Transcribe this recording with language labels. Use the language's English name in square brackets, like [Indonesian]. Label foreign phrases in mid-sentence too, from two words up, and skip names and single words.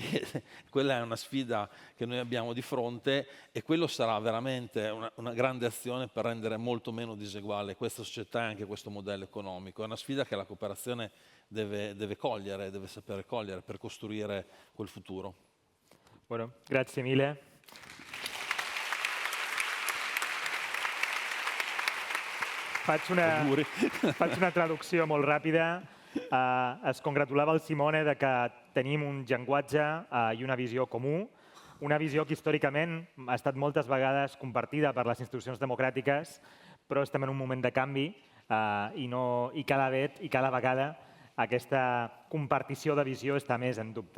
[Italian] Quella è una sfida che noi abbiamo di fronte e quello sarà veramente una grande azione per rendere molto meno diseguale questa società e anche questo modello economico. È una sfida che la cooperazione deve cogliere, deve sapere cogliere per costruire quel futuro. Bueno, grazie mille. [Catalan] Faig una traducció molt ràpida. Es congratulava el Simone de que tenim un llenguatge i una visió comú, una visió que històricament ha estat moltes vegades compartida per les institucions democràtiques, però estem en un moment de canvi i cada vegada aquesta compartició de visió està més en dubte.